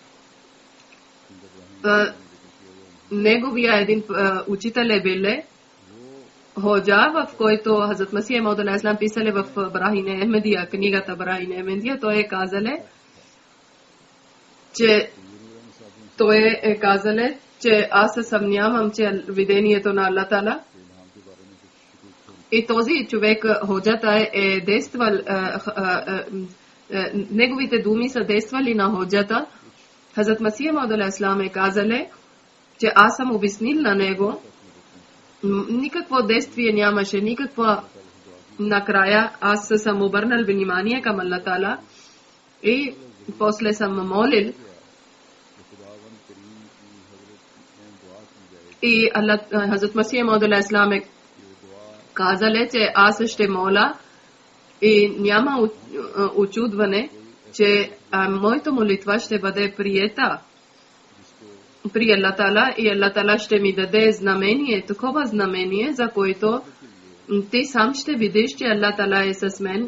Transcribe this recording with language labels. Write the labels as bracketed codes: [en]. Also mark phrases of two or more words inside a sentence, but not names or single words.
[bg] неговия един учител е биле Ходжа, в който Хазрат Масия Мауд [ar] عليه الإسلام [bg] писале в Барахине Ахмедия, книгата Барахине Ахмедия, той е казале, че че аз се съмнявам, че видението на Аллах Таала и този човек ходжата е действал, неговите думи са действали на ходжата. Хазрат Масия Мауд [ar] عليه السلام [bg] е казали, че аз съм обяснил на него, никакво действие нямаше, никаква. Накрая аз съм обърнал внимание към Аллах Таала и после съм молил. И Хазрат Масия Мауд [ar] عليه السلام [bg] е казали, че аз ще моля и няма очудване, че моята молитва ще бъде приета при Аллах Таала и Аллах Таала ще ми даде знамение, такова знамение, за което ти сам ще видиш, че Аллах Таала е с мен.